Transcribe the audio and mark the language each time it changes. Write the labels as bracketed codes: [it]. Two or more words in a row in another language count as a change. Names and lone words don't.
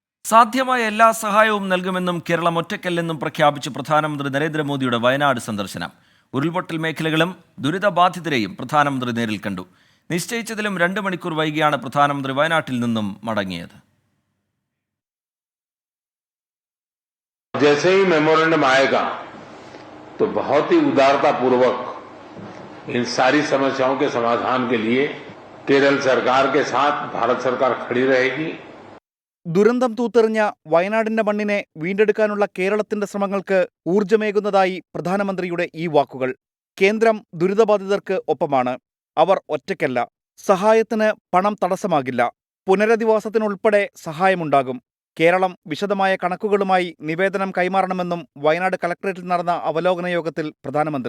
[ml] സാധ്യമായ എല്ലാ സഹായവും നൽകുമെന്നും കേരളം ഒറ്റയ്ക്കല്ലെന്നും പ്രഖ്യാപിച്ച് പ്രധാനമന്ത്രി നരേന്ദ്രമോദിയുടെ വയനാട് സന്ദർശനം. ഉരുൾപൊട്ടൽ മേഖലകളും ദുരിതബാധിതരെയും പ്രധാനമന്ത്രി നേരിൽ കണ്ടു. നിശ്ചയിച്ചതിലും 2 മണിക്കൂർ വൈകിയാണ് പ്രധാനമന്ത്രി വയനാട്ടിൽ നിന്നും മടങ്ങിയത്. [hi] जैसे ही मेमोरेंडम आएगा तो बहुत ही उदारता पूर्वक इन सारी समस्याओं के समाधान के लिए केरल सरकार के साथ भारत सरकार खड़ी रहेगी. [ml] ദുരന്തം തൂത്തെറിഞ്ഞ വയനാടിന്റെ മണ്ണിനെ വീണ്ടെടുക്കാനുള്ള കേരളത്തിന്റെ ശ്രമങ്ങൾക്ക് ഊർജ്ജമേകുന്നതായി പ്രധാനമന്ത്രിയുടെ ഈ വാക്കുകൾ. കേന്ദ്രം ദുരിതബാധിതർക്ക് ഒപ്പമാണ്. അവർ ഒറ്റയ്ക്കല്ല. സഹായത്തിന് പണം തടസ്സമാകില്ല. പുനരധിവാസത്തിനുൾപ്പെടെ സഹായമുണ്ടാകും. കേരളം വിശദമായ കണക്കുകളുമായി നിവേദനം കൈമാറണമെന്നും വയനാട് കളക്ടറേറ്റിൽ നടന്ന അവലോകന യോഗത്തിൽ പ്രധാനമന്ത്രി.